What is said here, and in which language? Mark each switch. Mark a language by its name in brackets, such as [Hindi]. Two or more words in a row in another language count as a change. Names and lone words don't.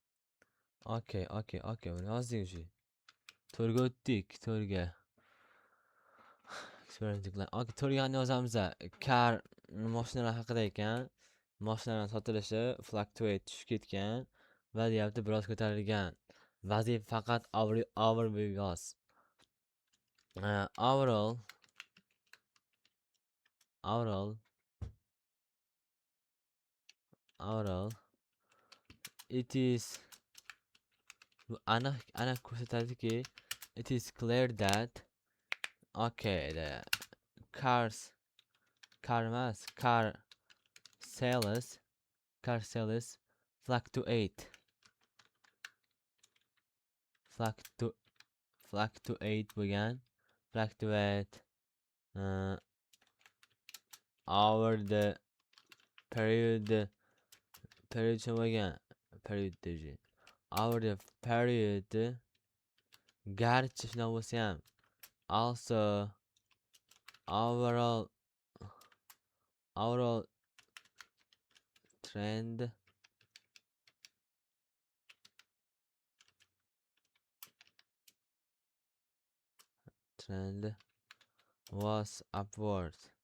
[Uzbek] Buni yozdik shu. To'rga o'tdik, to'rga. [English] Experience decline. [Uzbek] Okay, to'rga qanday yozamiz? Car mashinalar haqida ekan. Mashinalar sotilishi fluctuate tushib ketgan va deyapti biroz ko'tarilgan. Vazifa faqat overview yoz. [English] Overall it is [Uzbek] aniq ko'rsatadiki, [English] it is clear that okay, the car sales fluctuate bo'lgan. Fluctuate over the period bo'lgan. Over the period [Uzbek] garchi shuna bo'lsa ham [English] also overall trend was upward.